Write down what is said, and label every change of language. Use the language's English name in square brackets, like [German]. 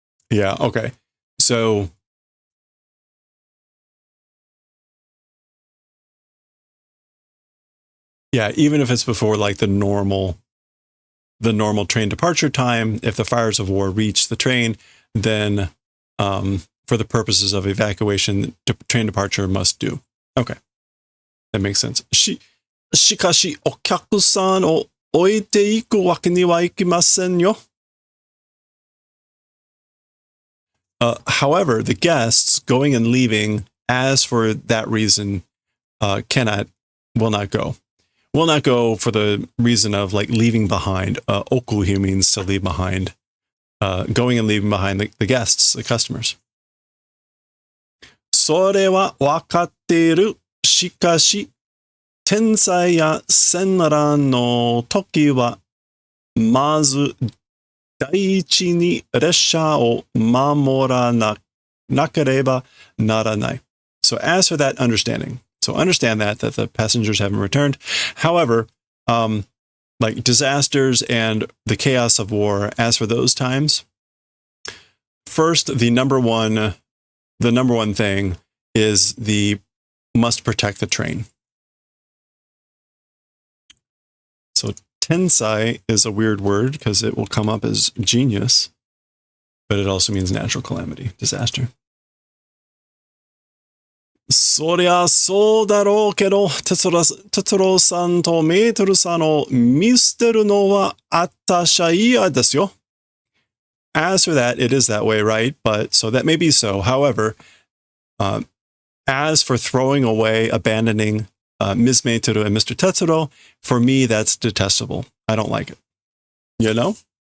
[English] Yeah, okay. So yeah, even if it's before like the normal train departure time, if the fires of war reach the train, then for the purposes of evacuation, train departure must do. Okay. That makes sense. [Japanese] しかし、お客さんを置いていくわけにはいきませんよ。 [English] However, the guests going and leaving, as for that reason, will not go. Will not go for the reason of like leaving behind. Oku here means to leave behind. Going and leaving behind the guests, the customers. [Japanese] それは分かっている。しかし、天災や戦乱の時は、まず第一に列車を守らなければならない. [English] So as for that understanding, so understand that the passengers haven't returned. However, like disasters and the chaos of war, as for those times, first, the number one thing is must protect the train. So tensai is a weird word because it will come up as genius, but it also means natural calamity, disaster. [Japanese] そりゃそうだろうけど、哲郎さんとメートルさんを見捨てるのはあたしゃ嫌ですよ. [English] As for that, it is that way, right? But so that may be so. However, as for throwing away, abandoning Ms. Meitoru and Mr. Tetsuro, for me, that's detestable. I don't like it. You know?